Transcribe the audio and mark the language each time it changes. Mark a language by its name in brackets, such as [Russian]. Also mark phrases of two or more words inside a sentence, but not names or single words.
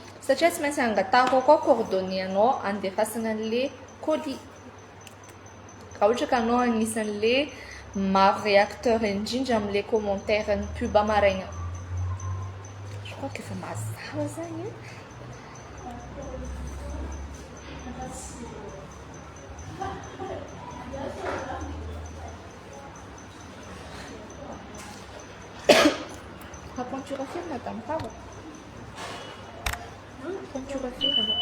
[Malagasy] satria tsy maintsy angatahako koa coordonnées anao andefasana an'le colis raha ohatra ka anao agnisan'le maro réacteur indrindra amin'le commentaire ny pub maraigna [French] je crois que [Malagasy] efa mazava zany [French] Peinture à fil, madame, pas bon. Peinture à fil, alors.